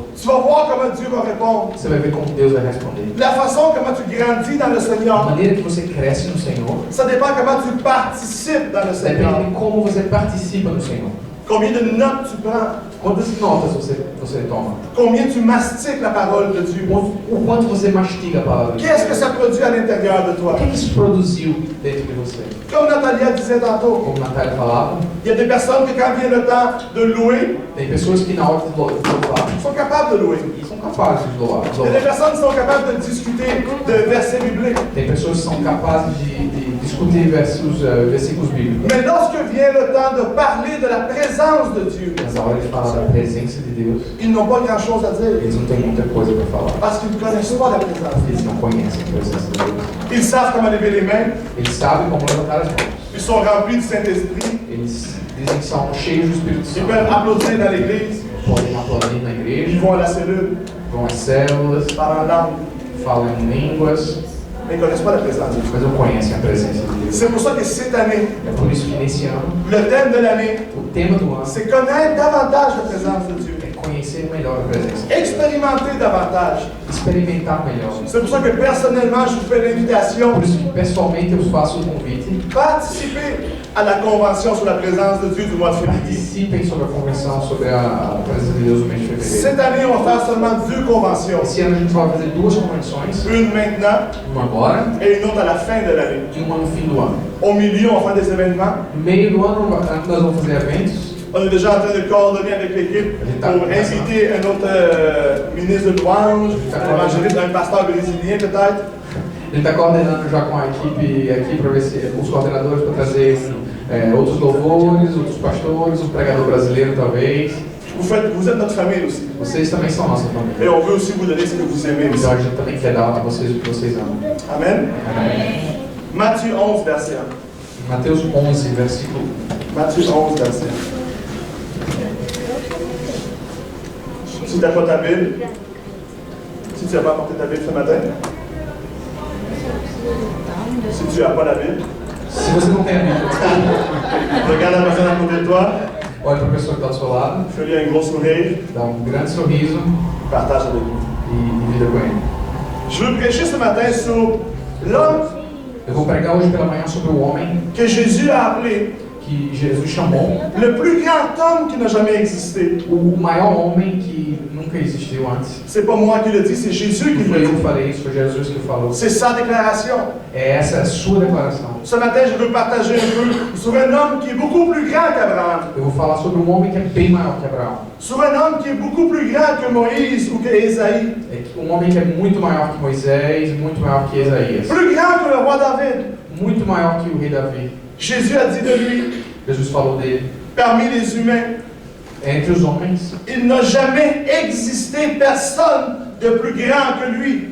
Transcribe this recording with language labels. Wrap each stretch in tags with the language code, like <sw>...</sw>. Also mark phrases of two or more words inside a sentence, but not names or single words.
<fr>Tu vas voir comment Dieu va répondre.</fr> <pt>Você vai ver como Deus vai responder.</pt> <fr>La façon comment tu grandis dans le</fr> <pt>A</pt> <fr>Seigneur,</fr> <pt>maneira que você cresce no Senhor</pt> <fr>ça dépend comment tu participes dans le Seigneur.</fr> <pt>depende de como você participa no Senhor.</pt> <fr>Combien de notes tu prends?</fr> <pt>Quantas notas você toma?</pt> <fr>Combien tu mastiques la parole de Dieu?</fr> <pt>O quanto você mastiga a palavra de</pt> <fr>Qu'est-ce que</fr> <pt>Deus?</pt> <fr>ça produit à l'intérieur de toi?</fr> <pt>O que isso produziu dentro de você?</pt> <fr>Comme Nathalie disait tantôt,</fr> <pt>Como Natália falava,</pt> <fr>il y a des personnes que quand vient le temps de louer,</fr> <pt>tem pessoas que na hora de louvar</pt> <fr>sont capables de louer.</fr> <pt>são capazes de louvar.</pt> <fr>Il y a des personnes qui sont capables de discuter de versets bibliques.</fr> <pt>Tem pessoas que são capazes de discutir versículos bíblicos.</pt> <fr>Mais lorsque vient le temps de parler de la présence de Dieu,</fr> <pt>Mas a hora de falar da presença de Deus,</pt> <fr>ils n'ont pas grand-chose à dire</fr> <pt>eles não têm muita coisa para falar.</pt> <fr>parce qu'ils ne connaissent pas la présence de</fr> <pt>Eles</pt> <fr>Dieu.</fr> <pt>não conhecem a presença de Deus.</pt> <fr>Ils savent comment lever les mains,</fr> <pt>Eles sabem como levantar as mãos.</pt> <fr>ils sont remplis du Saint-Esprit,</fr> <pt>Eles dizem que são cheios do Espírito</pt> <fr>ils</fr> <pt>Santo.</pt> <fr>peuvent applaudir dans l'église,</fr> <pt>Podem aplaudir na</pt> <fr>ils</fr> <pt>igreja,</pt> <fr>vont à la cellule,</fr> <pt>vão às células,</pt> <fr>parlent en langue,</fr> <pt>falam em línguas,</pt> <fr>mais ils ne connaissent pas la présence de Dieu.</fr> <pt>mas não conhecem a presença de Deus.</pt> <fr>C'est pour ça que cette année,</fr> <pt>É por isso que nesse ano,</pt> <fr>le thème de l'année,</fr> <pt>o tema do ano</pt> <fr>c'est connaître davantage la présence de Dieu,</fr> <pt>é conhecer melhor a presença,</pt> <fr>expérimenter davantage.</fr> <pt>experimentar melhor.</pt> <fr>C'est pour ça que personnellement, je vous fais l'invitation,</fr> <pt>Por isso que pessoalmente eu faço o convite,</pt> <fr>participer à la convention sur la présence de Dieu du mois de février.</fr> <pt>participem sobre a convenção sobre a presença de Deus no mês de fevereiro.</pt> <fr>Cette année, on va faire seulement 2 conventions.</fr> <pt>Esse ano a gente vai fazer duas convenções,</pt> <fr>Une maintenant</fr> <pt>uma agora</pt> <fr>et une autre à la fin de l'année.</fr> <pt>e uma no fim do ano.</pt> <fr>Au milieu, on va faire des événements.</fr> <pt>No meio do ano nós vamos fazer eventos.</pt> <fr>On est déjà en train de coordonner avec l'équipe pour inviter un autre ministre de louange, un évangéliste, un pasteur brésilien peut-être.</fr> <pt>Ele está coordenando já com a equipe aqui para ver se os coordenadores para trazer outros louvores, outros pastores, um pregador brasileiro talvez.</pt> <fr>Vous êtes notre famille aussi.</fr> <pt>Vocês também são nossa</pt> <fr>Et</fr> <pt>família.</pt> <fr>on veut aussi vous donner ce que vous aimez aussi.</fr> <pt>Então a gente também quer dar a vocês o que vocês amam.</pt> <fr>Amen.</fr> <pt>Amém.</pt> <fr>Matthieu 11, verset 1.</fr> <pt>Mateus 11, versículo 1.</pt> <fr>Matthieu 11, verset 1. Si tu n'as pas ta Bible, si tu n'as pas apporté ta Bible ce matin, si tu n'as pas la Bible,</fr> <pt>Se você não tem a Bíblia,</pt> <fr>regarde la personne à côté de toi,</fr> <pt>olhe para a pessoa que está do seu lado,</pt> <fr>fais-lui un gros sourire,</fr> <pt>dá um grande sorriso</pt> <fr>partage avec lui.</fr> <pt>e divida com ele.</pt> <fr>Je veux prêcher ce matin sur l'homme</fr> <pt>Eu vou pregar hoje pela manhã sobre o homem</pt> <fr>que Jésus a appelé</fr> <pt>que Jesus chamou,</pt> <fr>le plus grand homme qui n'a jamais existé.</fr> <pt>o maior homem que nunca existiu antes.</pt> <fr>C'est pas moi qui le dis, c'est Jésus qui</fr> <pt>Não</pt> <fr>le</fr> <pt>foi eu que</pt> <fr>dit.</fr> <pt>falei isso, foi Jesus que falou.</pt> <fr>C'est sa déclaration.</fr> <pt>Essa é a sua declaração.</pt> <fr>Ce matin, je veux partager un peu sur un homme qui est beaucoup plus grand qu'Abraham.</fr> <pt>Eu vou falar sobre um homem que é bem maior que Abraão.</pt> <fr>Sur un homme qui est beaucoup plus grand que Moïse ou que Ésaïe.</fr> <pt>Um homem que é muito maior que Moisés, muito maior que Isaías.</pt> <fr>Plus grand que le roi David.</fr> <pt>Muito maior que o rei Davi.</pt> <fr>Jésus a dit de lui,</fr> <pt>Jesus falou dele.</pt> <fr>parmi les humains,</fr> <pt>Entre os homens,</pt> <fr>il n'a jamais existé personne de plus grand que lui.</fr>